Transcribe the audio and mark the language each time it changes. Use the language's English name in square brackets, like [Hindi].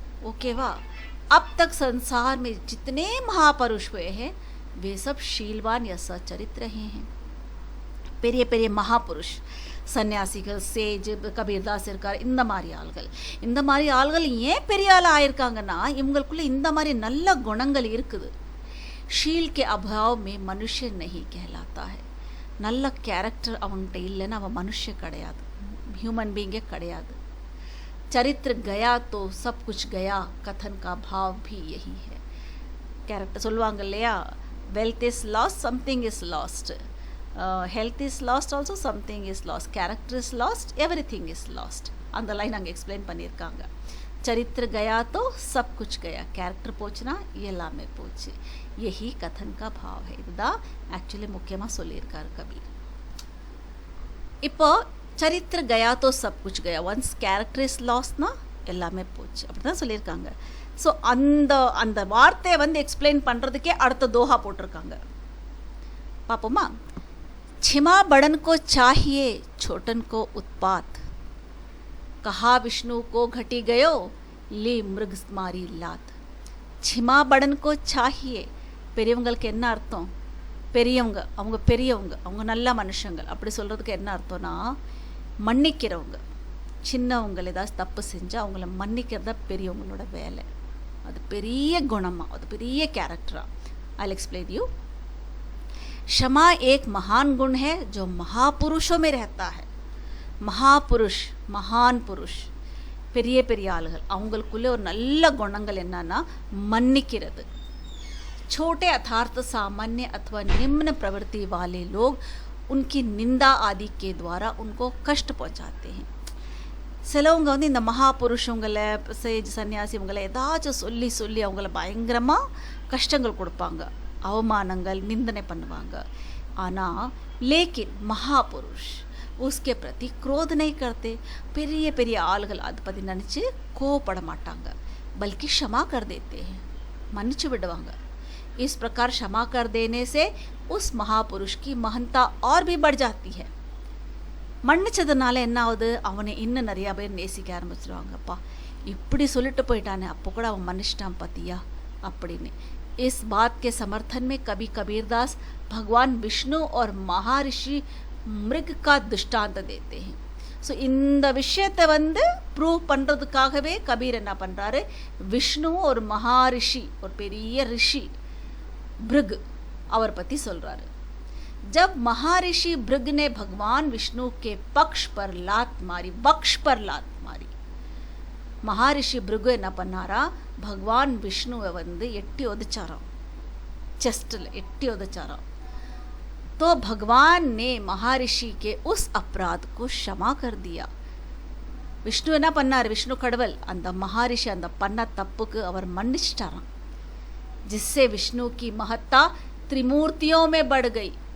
[Tamil] ஓகேவா? [Hindi] अब तक संसार में जितने महापुरुष हुए हैं वे सब शीलवान या सच्चरित रहे हैं. [Tamil] பெரிய பெரிய மகாபுருஷ், சன்னியாசிகள், சேஜ், கபீர்தாஸ் இருக்கார். இந்த மாதிரி ஆள்கள் ஏன் பெரிய ஆள் ஆயிருக்காங்கன்னா இவங்களுக்குள்ள இந்த மாதிரி நல்ல குணங்கள் இருக்குது. [Hindi] ஷீல் கே அபாவ் மே மனுஷ நஹி कहलाता है. [Tamil] நல்ல கேரக்டர் அவன்கிட்ட இல்லைன்னா அவன் மனுஷன் கிடையாது, ஹியூமன் பீயிங்கே கிடையாது. [Hindi] चरित्र गया तो सब कुछ गया, कथन का भाव भी यही है. [English] character [Tamil] சொல்லுவாங்க இல்லையா, [English] wealth is lost, something is lost, health is lost also, something is lost, character is lost, everything is lost. [Tamil] அந்த லைன் அங்கே எக்ஸ்பிளைன் பண்ணியிருக்காங்க. [Hindi] चरित्र गया तो सब कुछ गया, [Tamil] கேரக்டர் போச்சுன்னா எல்லாமே போச்சு. [Hindi] यही कथन का भाव है. [Tamil] இதுதான் ஆக்சுவலி முக்கியமாக சொல்லியிருக்காரு கபீர். இப்போ [Hindi] சரித்திர கயா தோ sub Kuch Gaya, [English] once character is லாஸ்ட்னா [Tamil] எல்லாமே போச்சு, அப்படி தான் சொல்லியிருக்காங்க. ஸோ அந்த வார்த்தையை வந்து எக்ஸ்பிளைன் பண்ணுறதுக்கே அடுத்த தோஹா போட்டிருக்காங்க. பார்ப்போமா? [Hindi] छिमा बड़न को चाहिए छोटन को उत्पात, कहा विष्णु को घटी गयो ली मृग मारी लात. छिमा बड़न को चाहिए, [Tamil] பெரியவங்களுக்கு என்ன அர்த்தம்? பெரியவங்க, அவங்க நல்ல மனுஷங்கள். அப்படி சொல்கிறதுக்கு என்ன அர்த்தம்னா மன்னிக்கிறவங்க. சின்னவங்க ஏதாவது தப்பு செஞ்சால் அவங்கள மன்னிக்கிறது தான் பெரியவங்களோட வேலை. அது பெரிய குணமாக, அது பெரிய கேரக்டராக. [English] I explain you. [Hindi] क्षमा एक महान गुण है जो महापुरुषों में रहता है. [Tamil] மகாபுருஷ், மகான் புருஷ், பெரிய பெரிய ஆளுகள், அவங்களுக்குள்ளே ஒரு நல்ல குணங்கள் என்னன்னா மன்னிக்கிறது. [Hindi] छोटे अर्थात सामान्य अथवा निम्न प्रवृत्ति वाले लोग उनकी निंदा आदि के द्वारा उनको कष्ट पहुंचाते हैं. [Tamil] சிலவங்க வந்து இந்த மகாபுருஷங்களை, சேஜ், சன்னியாசி இவங்களை ஏதாச்சும் சொல்லி சொல்லி அவங்கள பயங்கரமாக கஷ்டங்கள் கொடுப்பாங்க, அவமானங்கள், நிந்தனை பண்ணுவாங்க. ஆனால் [Hindi] லேக்கின் மகாபுருஷ் उसके प्रति क्रोध नहीं करते. [Tamil] பெரிய பெரிய ஆளுகள் அதை பற்றி நினச்சி கோவப்பட மாட்டாங்க, [Hindi] பல்கி க்ஷமா கர் தேते हैं, [Tamil] மன்னிச்சு விடுவாங்க. [Hindi] इस प्रकार क्षमा कर देने से उस महापुरुष की महंता और भी बढ़ जाती है. [Tamil] மன்னிச்சதுனால என்ன ஆகுது, அவனை இன்னும் நிறையா பேர் நேசிக்க ஆரம்பிச்சிருவாங்கப்பா. இப்படி சொல்லிட்டு போயிட்டானே, அப்போ கூட அவன் மன்னிச்சிட்டான் பார்த்தியா அப்படின்னு. [Hindi] इस बात के समर्थन में कभी कबीरदास भगवान विष्णु और महर्षि मृग का दृष्टांत देते हैं. [Tamil] ஸோ இந்த விஷயத்தை ப்ரூவ் பண்ணுறதுக்காகவே கபீர் என்ன பண்ணுறாரு, விஷ்ணு ஒரு மகாரிஷி, ஒரு பெரிய ரிஷி பிருக், அவர் பற்றி சொல்கிறாரு. [Hindi] जब महर्षि भृग ने भगवान विष्णु के पक्ष पर लात मारी, वक्ष पर लात मारी, महर्षि भृग [Tamil] என்ன பண்ணாரா, [Hindi] भगवान विष्णुவை [Tamil] எட்டி உதைச்சாராம், செஸ்டில் எட்டி உதைச்சாராம். [Hindi] तो भगवान ने महर्षि के उस अपराध को क्षमा कर दिया. [Tamil] விஷ்ணு என்ன பண்ணார், விஷ்ணு கடவுள் அந்த மகாரிஷி அந்த பண்ண தப்புக்கு அவர் மன்னிச்சிட்டாராம். [Hindi] जिससे विष्णु की महत्ता त्रिमूर्तियों में बढ़ गई.